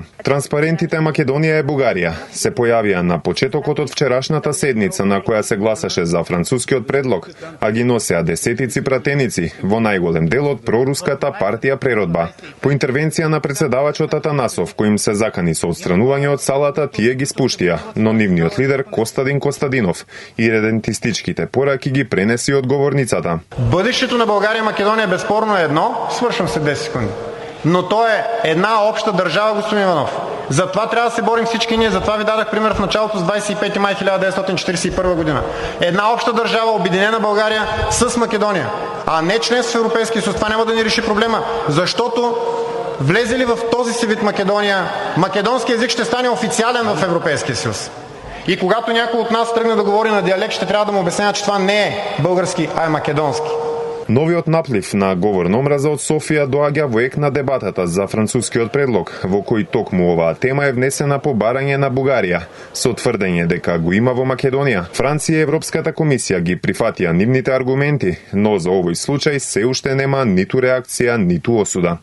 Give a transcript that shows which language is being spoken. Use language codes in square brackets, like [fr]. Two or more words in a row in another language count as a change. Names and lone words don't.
[mk] Транспарентите Македонија е Бугарија се појавија на почетокот од вчерашната седница на која се гласаше за францускиот предлог, а ги носеа десетици пратеници, во најголем дел од проруската партија Преродба. По интервенција на председавачот Атанасов, кој им се закани со отстранување од салата, тие ги спуштија, но нивниот опозициониот лидер Костадин Костадинов и редентистичките пораки ги пренеси од говорницата. [bg] Бъдещето на България и Македония безспорно е едно, свършвам след 10 секунди, но то е една обща държава, господин Иванов. Затова трябва да се борим всички ние, затова ви дадах пример в началото с 25 май 1941 година. Една обща държава, обединена България с Македония, а не членство в Европейския съюз. Това няма да ни реши проблема, защото влезе ли в този си вид Македония, македонски език ще стане официален в Европейския съюз. И когато някой от нас тръгне да говори на диалект, ще трябва да му обяснява, че това не е български, а е македонски. [mk] Новиот наплив на говор на омраза од Софија доаѓа во ек на дебатата за францускиот предлог, во кој токму оваа тема е внесена по барање на Бугарија, со тврдење дека го има во Македонија. Франција и Европската комисија ги прифатија нивните аргументи, но за овој случај се уште нема ниту реакција, ниту осуда.